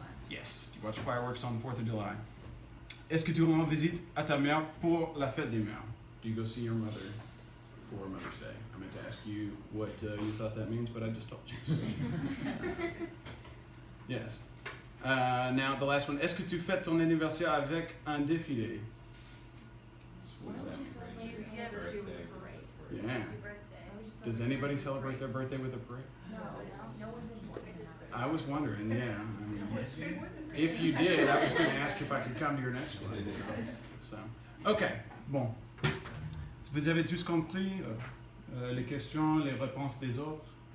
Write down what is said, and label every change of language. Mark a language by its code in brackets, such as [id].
[en] Yes, you watch fireworks on the 4th of July. [fr] Est-ce que tu rends visite à ta mère pour la fête des mères? [en] Do you go see your mother for Mother's Day? I meant to ask you what you thought that means, but I just told you. So. Yes. Now the last one. [fr] Est-ce que tu fêtes ton anniversaire avec un défilé? [en] What does that mean? You have a parade. Yeah. Your birthday. Does anybody celebrate their birthday with a parade? No one's important. I was wondering, yeah. I mean, if you did, I was going to ask if I could come to your next one. So, okay, bon. [fr] Vous avez tous compris les questions, les réponses des autres?